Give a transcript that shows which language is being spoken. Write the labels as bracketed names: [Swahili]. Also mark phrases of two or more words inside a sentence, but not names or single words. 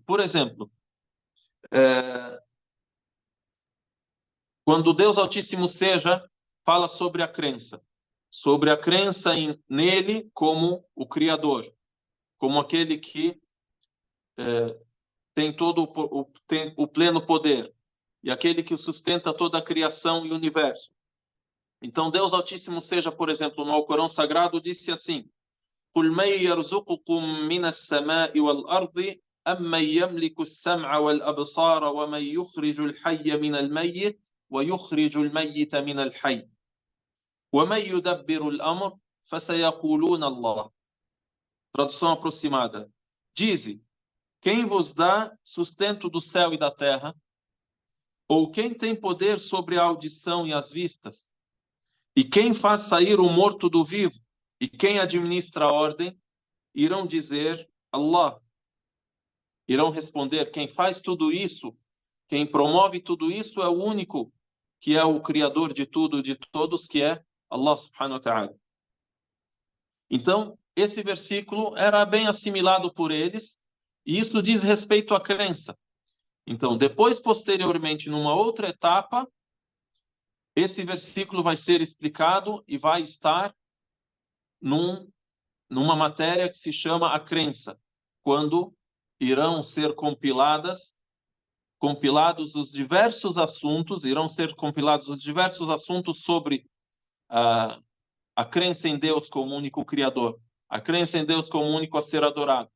[Portuguese] Por exemplo, quando Deus Altíssimo seja, fala sobre a crença nele como o Criador, como aquele que tem tem o pleno poder, e aquele que sustenta toda a criação e o universo. Então, Deus Altíssimo seja, por exemplo, no Alcorão Sagrado, disse assim: [Arabic] قُلْ مَنْ يَرْزُقُكُم مِّنَ السَّمَاءِ وَالْأَرْضِ أَمَّنْ يَمْلِكُ السَّمْعَ وَالْأَبْصَارَ وَمَنْ يُخْرِجُ الْحَيَّ مِنَ الْمَيِّتِ وَيُخْرِجُ الْمَيِّتَ مِنَ الْحَيِّ وَمَنْ يُدَبِّرُ الْأَمْرَ فَسَيَقُولُونَ اللَّهُ. [Portuguese] Tradução aproximada. Dize: quem vos dá sustento do céu e da terra? Ou quem tem poder sobre a audição e as vistas? E quem faz sair o morto do vivo? E quem administra a ordem? Irão dizer Allah. Irão responder: quem faz tudo isso, quem promove tudo isso é o único que é o Criador de tudo e de todos, que é [Arabic] الله سبحانه وتعالى. [Portuguese] Então, esse versículo era bem assimilado por eles, e isso diz respeito à crença. Então, depois, posteriormente, numa outra etapa, esse versículo vai ser explicado e vai estar numa matéria que se chama a crença, quando irão ser compilados os diversos assuntos, sobre a crença em Deus como único Criador, a crença em Deus como único a ser adorado.